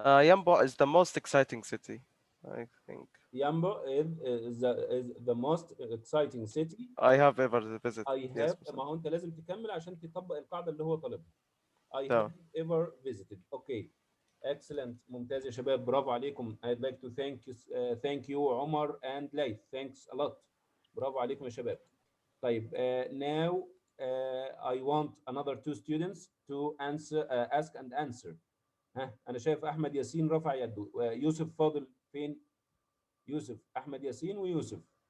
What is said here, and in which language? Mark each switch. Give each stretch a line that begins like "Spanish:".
English: Yambo is the most exciting city, I think. Yambo is the most exciting city I have ever visited. I have. Yes,
Arabic: ما هو انت لازم تكمل عشان تطبق القاعدة اللي هو طالبها.
English: I
Arabic: تمام.
English: have ever visited. Okay. Excellent.
Arabic: ممتاز يا شباب، برافو عليكم.
English: I'd like to thank you Omar and Laith. Thanks a lot.
Arabic: برافو عليكم يا شباب. طيب
English: now I want another 2 students to ask and answer.
Arabic: أنا شايف أحمد ياسين رفع يده. يوسف فاضل فين؟ يوسف، أحمد ياسين ويوسف.